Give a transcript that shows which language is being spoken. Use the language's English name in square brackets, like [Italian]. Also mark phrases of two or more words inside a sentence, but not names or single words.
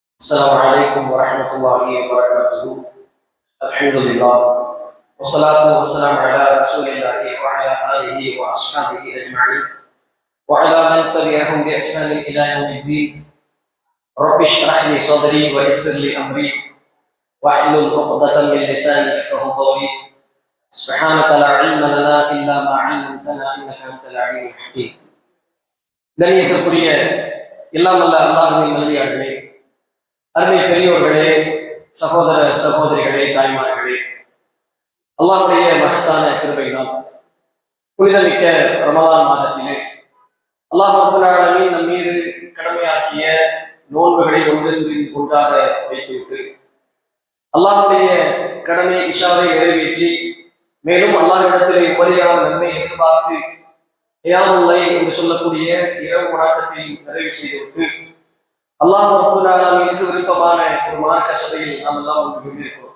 [Arabic] السلام عليكم ورحمة الله وبركاته. الحمد لله والصلاة والسلام على رسول الله وعلى آله وأصحابه أجمعين وعلى من تبعهم بإحسان إلى يوم الدين. رب اشرح لي صدري ويسر لي أمري واحلل عقدة من لساني يفقهوا قولي. سبحانك لا علم لنا إلا ما علمتنا إنك أنت العليم الحكيم. [Tamil] கண்ணியத்திற்குரிய எல்லாம் வல்ல அல்லாஹ்வின் நல்லடியார்களே, அருமை பெரியோர்களே, சகோதர சகோதரிகளே, தாய்மார்களே, அல்லாஹ்வுடைய மகத்தான கிருபையினால் புனிதமிக்க ரமலான் மாதத்திலே [Arabic] الله رب العالمين [Tamil] நம் மீது கடமையாக்கிய நோன்புகளை ஒன்றின் ஒன்றாக வைத்துவிட்டு அல்லாஹ்வுடைய கடமை இஷாவை நிறைவேற்றி மேலும் அல்லாஹ்விடத்திலே உபரியான நன்மை எதிர்பார்த்து [Arabic] قيام الليل [Tamil] என்று சொல்லக்கூடிய இரவு வணக்கத்தை நிறைவு செய்துவிட்டு [Arabic] الله رب العالمين [Tamil] விருப்பமான ஒரு மார்க்க சபையில் நாம் எல்லாம் ஒன்று கொண்டிருக்கிறோம்.